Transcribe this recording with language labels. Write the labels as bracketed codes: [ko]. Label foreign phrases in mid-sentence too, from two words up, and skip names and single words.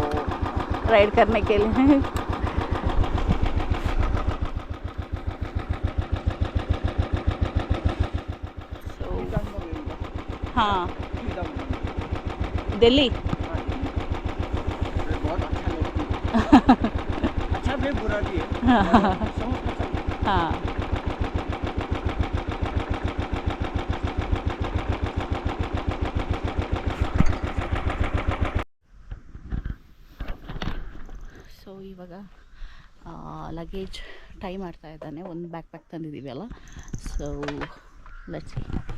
[hi] राइड करने के लिए. हाँ दिल्ली. बहुत अच्छा लगती है। अच्छा भी बुरा भी है। [kn] हाँ ಸೊ ಇವಾಗ [en] luggage tie [kn] ಮಾಡ್ತಾ ಇದ್ದಾನೆ. ಒಂದು ಬ್ಯಾಕ್ ಪ್ಯಾಕ್ ತಂದಿದ್ದೀವಿ ಅಲ್ಲ, [en] so let's see.